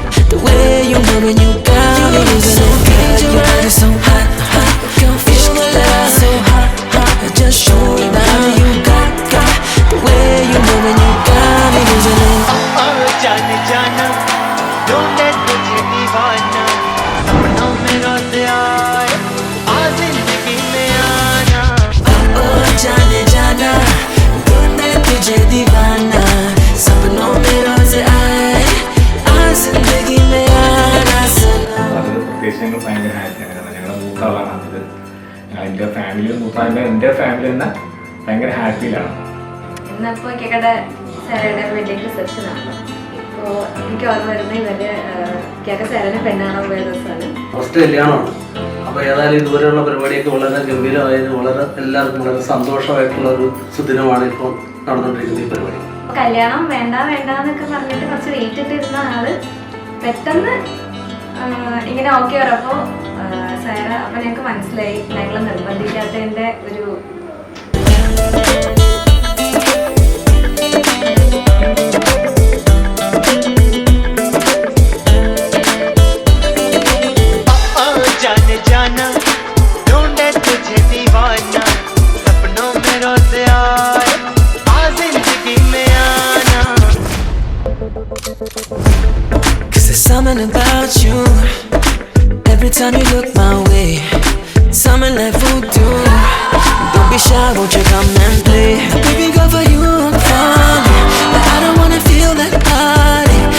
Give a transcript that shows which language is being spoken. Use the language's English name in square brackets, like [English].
[English] The way you move and you got me losing it. Your body so hot, hot. [Hindi] Ishq tera [English] so hot, hot. Just show me what you got. The way you move and you got me losing it. [Hindi] जाने जाना ढूंढे तुझे दीवाना सपनों में रोज आए आ जिंदगी में आना Oh जाने जाना ढूंढे तुझे दीवाना सपनों में रोज आए आ जिंदगी में आना सनम. [Malayalam] അത് പ്രത്യേകിച്ച് ഞങ്ങൾ ഭയങ്കര ഹാപ്പിയാണ്. കാരണം ഞങ്ങളുടെ മൂത്താളാണ് അത്. എൻ്റെ ഫാമിലി മൂത്താളിൻ്റെ എൻ്റെ ഫാമിലി തന്നെ ഭയങ്കര ഹാപ്പിയിലാണ്. ഇന്നിപ്പോൾ കേക്കടെ സാരയുടെ വെഡിങ് റിസപ്ഷനാണ്. അപ്പോൾ എനിക്ക് ഓർമ്മ വരുന്നത് ഇവര് കേക്ക സാരയുടെ പെണ്ണാണോ പോയ ദിവസമാണ്. ഫസ്റ്റ് കല്യാണമാണ്. അപ്പോൾ ഏതായാലും ഇതുവരെയുള്ള പരിപാടിയൊക്കെ വളരെ ഗംഭീരമായതിന് വളരെ എല്ലാവർക്കും വളരെ സന്തോഷമായിട്ടുള്ള ഒരു സുദിനമാണ് ഇപ്പോൾ നടന്നുകൊണ്ടിരിക്കുന്ന ഈ പരിപാടി. കല്യാണം വേണ്ട വേണ്ട എന്നൊക്കെ പറഞ്ഞിട്ട് കുറച്ച് വെയിറ്റ് ഇട്ടിരുന്ന ആള് പെട്ടെന്ന് ഇങ്ങനെ ഓക്കെ പറഞ്ഞപ്പോൾ സാര അപ്പം ഞങ്ങൾക്ക് മനസ്സിലായി ഞങ്ങൾ നിർബന്ധിക്കാത്തതിൻ്റെ ഒരു [Hindi] जाने जाना ढूंढे तुझे दीवाना सपनों में रोज आए आ जिंदगी में आना. [English] Cause there's something about you. Every time you look my way, something like voodoo. Don't be shy, won't you come and play? Baby girl, for you I'm falling, but I don't wanna feel that body.